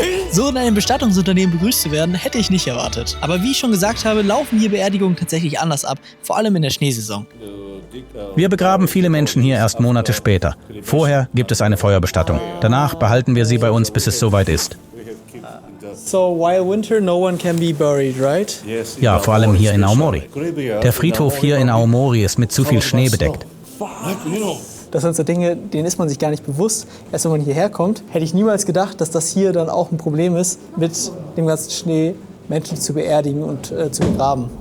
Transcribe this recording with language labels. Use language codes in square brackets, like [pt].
[de] So in einem Bestattungsunternehmen begrüßt zu werden, hätte ich nicht erwartet. Aber wie ich schon gesagt habe, laufen hier Beerdigungen tatsächlich anders ab, vor allem in der Schneesaison. Wir begraben viele Menschen hier erst Monate später. Vorher gibt es eine Feuerbestattung. Danach behalten wir sie bei uns, bis es soweit ist. [en] So while winter, no one can be buried, right? [de] Ja, vor allem hier in Aomori. Der Friedhof hier in Aomori ist mit zu viel Schnee bedeckt. Das sind so Dinge, denen ist man sich gar nicht bewusst. Erst wenn man hierher kommt, hätte ich niemals gedacht, dass das hier dann auch ein Problem ist, mit dem ganzen Schnee Menschen zu beerdigen und zu begraben.